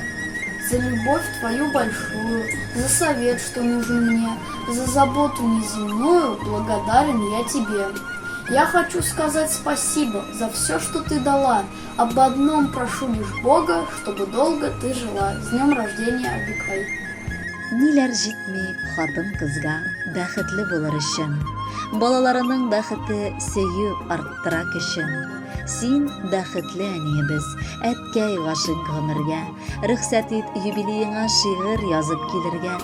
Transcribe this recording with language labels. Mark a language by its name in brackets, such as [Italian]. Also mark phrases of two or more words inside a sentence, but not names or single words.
[Russian] За любовь твою большую, за совет, что нужен мне, за заботу неземную благодарен я тебе. Я хочу сказать спасибо за все, что ты дала. Об одном прошу лишь Бога, чтобы долго ты жила. С днем рождения, Абикай! [Tatar] Ниләр җитми хатын-кызга бәхетле булыр өчен. Балаларының бәхете сөю арттыра көчен. Син бәхетле әниебез, әткәй гашык гомергә. Рөхсәт ит юбилееңа шигырь язып килергә.